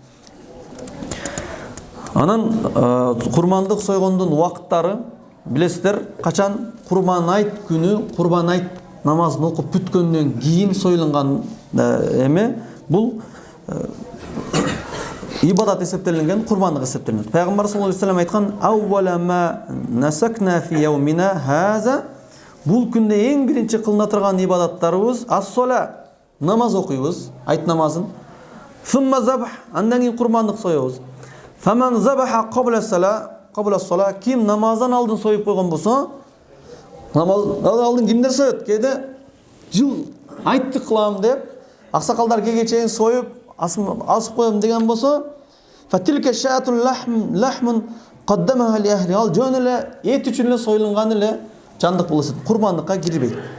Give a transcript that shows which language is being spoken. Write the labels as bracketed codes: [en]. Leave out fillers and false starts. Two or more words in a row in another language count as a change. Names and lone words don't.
[ky] Анан курмандык сойгондун убакыттары билесиздер, качан Курбан айт күнү, Курбан айт намазын окуп бүткөндөн кийин союлган эме, бул ибадат эсептелинген, курбандык эсептелинет. Пайгамбар [ar] صلى الله عليه وسلم [ky] айткан: [ar] "أول ما نسكنا في يومنا هذا [ky] бул күндө эң биринчи кылына турган ибадаттарыбыз ас-сола, намаз окуйбуз, айт намазын. [ar] ثم ذبح, [ky] андан кийин курмандык соебуз. [ar] فمن ذبح قبل الصلاة, [ky] ким намаздан алдын союп койгон болсо, намаздан алдын кимдер соет? Кээде жыл айттык кылам деп аксакалдар кээге чейин союп асып коем деген болсо, [ar] فتلك شاة لحم قدمها لأهله, [ky] ал жөн эле эт үчүн эле союлган эле жандык болот, курмандыкка кирбейт.